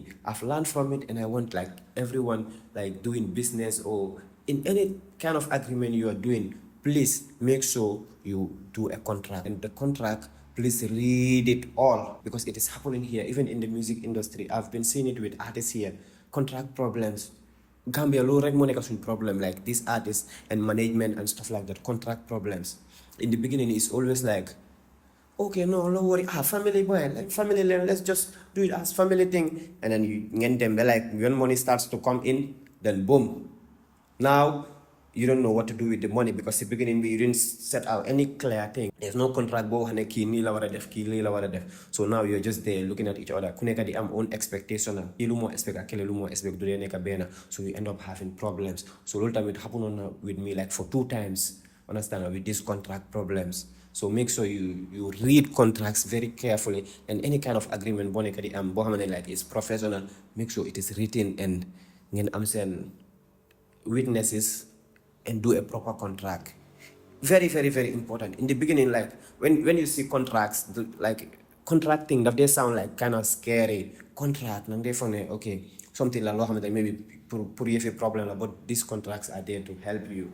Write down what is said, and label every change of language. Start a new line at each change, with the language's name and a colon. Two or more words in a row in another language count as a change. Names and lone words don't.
English: I've learned from it, and I want like everyone like doing business or in any kind of agreement you are doing, please make sure you do a contract. And the contract, please read it all, because it is happening here, even in the music industry. I've been seeing it with artists here. Contract problems. Gambia
Wolof: low rek mo nekk suñ
English: problem, like these artists and management and stuff like that. Contract problems. In the beginning, it's always like, okay, no, don't worry. Family boy, like family, let's just do it as family thing. And then you get them, like when money starts to come in, then boom. Now you don't know what to do with the money, because in the beginning you didn't set out any clear thing. There's no contract
Wolof: bo hane ki ni la wara def, ki li la wara def.
English: So now you're just there looking at each other.
Wolof: Ku nekk di am
English: own expectation.
Wolof: Ki lu mo expect ak kele lu mo expect,
English: do they
Wolof: nekk bena.
English: So you end up having problems. So all time it happened with me like for 2 times. Understand, with these contract problems. So make sure you read contracts very carefully, and any kind of agreement
Wolof: bo nekk di am bo xamane
English: like is professional, make sure it is written and
Wolof: ngeen am sen
English: witnesses and do a proper contract. Very, very, very important. In the beginning, like when you see contracts, like contracting, that they sound like kind of scary. Contract,
Wolof: nang defone,
English: okay, something like that maybe put you a problem, but these contracts are there to help you.